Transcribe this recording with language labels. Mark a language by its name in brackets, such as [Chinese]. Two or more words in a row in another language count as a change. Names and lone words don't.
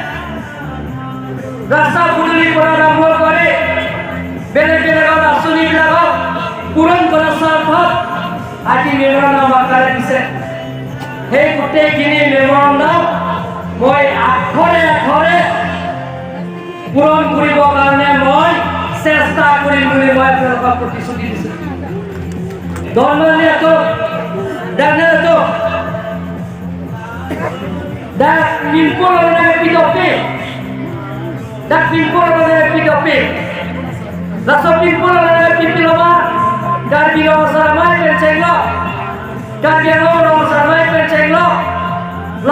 [Assamese] ৰাস্তা পদূলিৰ পৰা আৰম্ভ কৰি বেলেগ বেলেগৰ আঁচনিবিলাকক পূৰণ কৰাৰ স্বাৰ্থত আজি মেমৰিয়েল মাৰ্কাৰ দিছে সেই গোটেইখিনি মেমৰিয়েল মই আখৰে পূৰণ কৰিবৰ কাৰণে মই চেষ্টা কৰিম বুলি মই আপোনালোকক প্ৰতিশ্ৰুতি দিছোঁ ধন্যবাদ Danado [Karbi] da pimpolo na pidope la so pimpolo na pipiloma dar biyo saramai pencenglo dar biyo saramai pencenglo la